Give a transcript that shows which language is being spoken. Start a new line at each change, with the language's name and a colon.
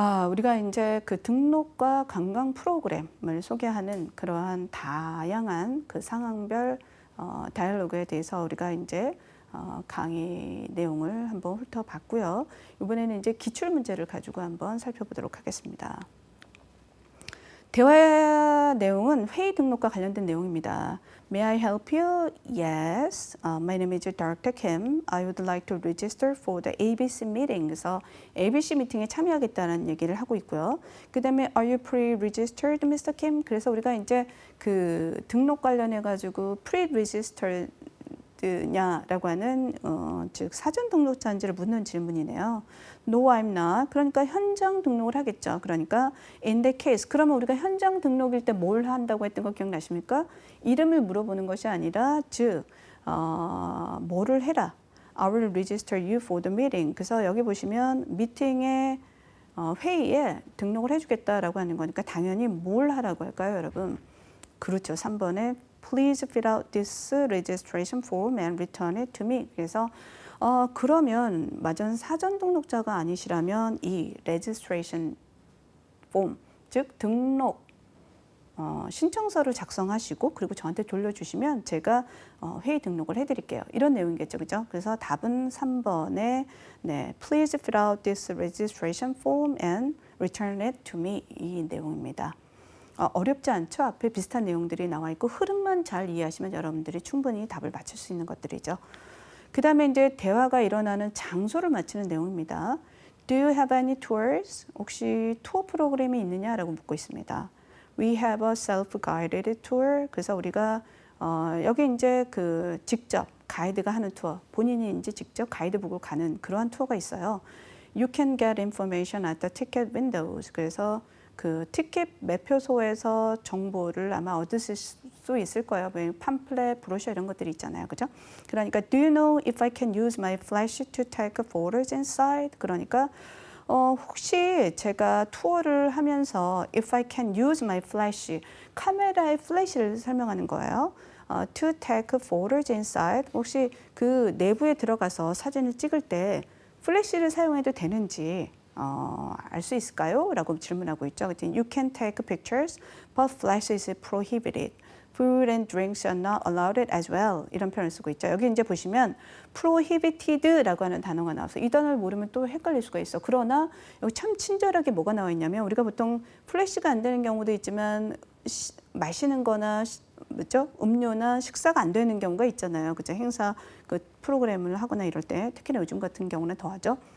Korean: 우리가 이제 그 등록과 관광 프로그램을 소개하는 그러한 다양한 그 상황별 다이얼로그에 대해서 우리가 이제 강의 내용을 한번 훑어봤고요. 이번에는 이제 기출 문제를 가지고 한번 살펴보도록 하겠습니다. 대화 내용은 회의 등록과 관련된 내용입니다.
English: May I help you? Yes. My name is Dr. Kim. I would like to register for the ABC meeting.
Korean: 그래서 ABC 미팅에 참여하겠다는 얘기를 하고 있고요.
English: 그 다음에 Are you pre-registered, Mr. Kim?
Korean: 그래서 우리가 이제 그 등록 관련해 가지고 pre-registered 냐라고 하는 즉 사전 등록자인지를 묻는 질문이네요.
English: No, I'm not.
Korean: 그러니까 현장 등록을 하겠죠. 그러니까
English: in that case.
Korean: 그러면 우리가 현장 등록일 때 뭘 한다고 했던 거 기억나십니까? 이름을 물어보는 것이 아니라 즉 뭐를 해라.
English: I will register you for the meeting.
Korean: 그래서 여기 보시면 미팅에 회의에 등록을 해주겠다라고 하는 거니까 당연히 뭘 하라고 할까요, 여러분? 그렇죠. 3번에
English: Please fill out this registration form and return it to me.
Korean: 그래서 그러면 마전 사전 등록자가 아니시라면 이 registration form, 즉 등록 신청서를 작성하시고 그리고 저한테 돌려주시면 제가 회의 등록을 해드릴게요. 이런 내용이겠죠, 그죠? 그래서 답은 3번에 네,
English: Please fill out this registration form and return it to me
Korean: 이 내용입니다. 어렵지 않죠? 앞에 비슷한 내용들이 나와 있고 흐름만 잘 이해하시면 여러분들이 충분히 답을 맞출 수 있는 것들이죠. 그 다음에 이제 대화가 일어나는 장소를 맞추는 내용입니다.
English: Do you have any tours?
Korean: 혹시 투어 프로그램이 있느냐라고 묻고 있습니다.
English: We have a self-guided tour.
Korean: 그래서 우리가 여기 이제 그 직접 가이드가 하는 투어, 본인이 이제 직접 가이드북을 가는 그러한 투어가 있어요.
English: You can get information at the ticket windows.
Korean: 그래서 그 티켓 매표소에서 정보를 아마 얻으실 수 있을 거예요. 팜플렛, 브로셔 이런 것들이 있잖아요. 그죠? 그러니까
English: Do you know if I can use my flash to take photos inside?
Korean: 그러니까 혹시 제가 투어를 하면서
English: if I can use my flash,
Korean: 카메라의 플래시를 설명하는 거예요.
English: To take photos inside.
Korean: 혹시 그 내부에 들어가서 사진을 찍을 때 플래시를 사용해도 되는지 알 수 있을까요? 라고 질문하고 있죠.
English: You can take pictures, but flash is prohibited. Food and drinks are not allowed as well.
Korean: 이런 표현을 쓰고 있죠. 여기 이제 보시면 prohibited라고 하는 단어가 나와서 이 단어를 모르면 또 헷갈릴 수가 있어. 그러나 여기 참 친절하게 뭐가 나와 있냐면 우리가 보통 플래시가 안 되는 경우도 있지만 마시는 거나 그렇죠? 음료나 식사가 안 되는 경우가 있잖아요. 그죠? 행사 그 프로그램을 하거나 이럴 때 특히나 요즘 같은 경우는 더하죠.